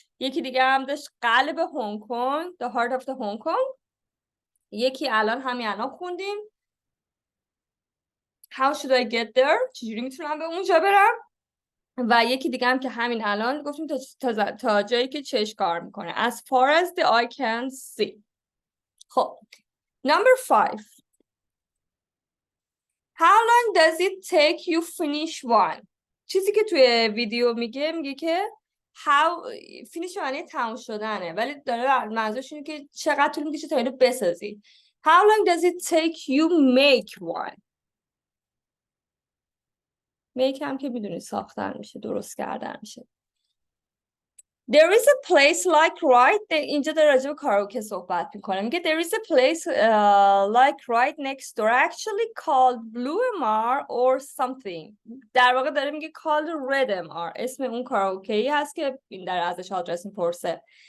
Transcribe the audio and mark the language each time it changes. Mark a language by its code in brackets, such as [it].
[fa] یکی دیگه هم داشت قلب هنگ کنگ [en] the heart of the Hong Kong. [fa] یکی الان همین الان خوندیم [en] how should I get there، [fa] چجوری میتونم به اونجا برم. و یکی دیگه هم که همین الان گفتیم تا جایی که چشم کار میکنه [en] as far as the eye can see. خب number 5, how long does it take you finish one. [fa] چیزی که توی ویدیو میگه که [en] how finish [fa] معنی تموم شدنه، ولی داره منظورش اینه که چقدر طول میکشه تا اینو بسازی. [en] how long does it take you make one. [fa] make هم که میدونی ساختن میشه، درست کردن میشه. [en] There is a place like right [fa] اینجا داره راجع به کاراوکه صحبت میکنه. میگه [en] there is a place like right next door actually called Blue MR or something. [fa] در واقع داره میگه [en] called Red MR، [fa] اسم اون کاراوکه‌ای هست که این در ازش آدرس میپرسه.